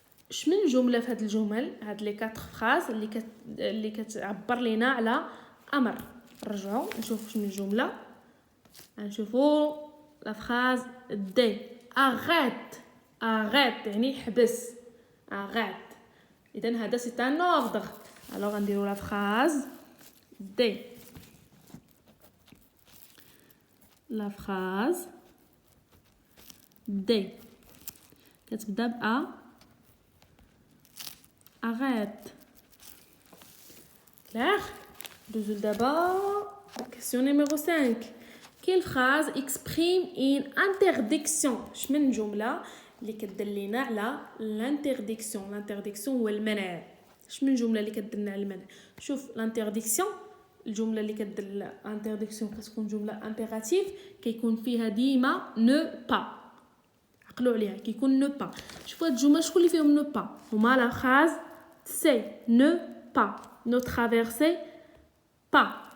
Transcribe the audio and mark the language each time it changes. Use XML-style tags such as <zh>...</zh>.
<ar>اش من جمله في هاد الجمل هاد لي 4 فراز اللي كتعبر لينا على امر؟ نرجعوا نشوف اش من جمله. نشوفوا لا فراز دي arrête يعني حبس. arrête اذا هذا سي ان اوردر.</ar> <fr>alors غنديروا</fr> <ar>لا فراز دي.</ar> <fr>la phrase D</fr> <ar>كتبدا ب</ar> <fr>arrête. clair.</fr> <ar>دوزو دابا</ar> <fr>question numéro 5. quelle phrase exprime une interdiction؟</fr> <ar>شمن جمله اللي كدلينا على l'interdiction هو المنع. شنو الجمله اللي كدلنا على المنع؟ شوف l'interdiction، الجمله اللي كدل l'interdiction كتكون جمله impérative كيكون فيها ديما</ar> <fr>ne pas.</fr> <ar>عقلوا عليها كيكون ne pas. شوفوا هاد الجمل شكون اللي فيهم</ar> <fr>ne pas؟</fr> <ar>هما</ar> <fr>لا phrase c'est ne pas ne traversez pas.</fr>